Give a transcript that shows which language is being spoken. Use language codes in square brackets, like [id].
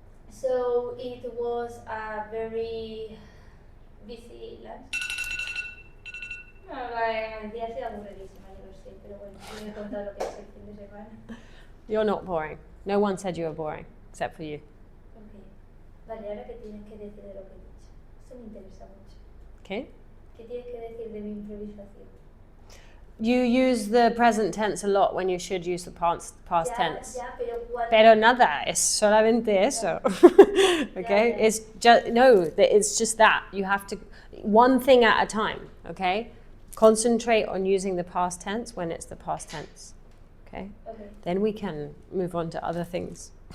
[en] So it was a very busy lunch. [es] No, el día ha sido aburridísima, yo lo sé, pero bueno, voy a contar lo que es el fin de semana. [en] You're not boring. No one said you were boring, except for you. Okay. [es] Vale, ahora que tienes que decir de lo que he dicho. Eso me interesa mucho. [en] Okay. [es] ¿Qué tienes que decir de mi improvisación? [en] You use the present tense a lot when you should use the past tense. [es] Ya, pero cuando... Pero nada, es solamente eso. [en] Okay? Yeah. It's just that. You have to, one thing at a time, okay? Concentrate on using the past tense when it's the past tense. Okay? Okay. Then we can move on to other things.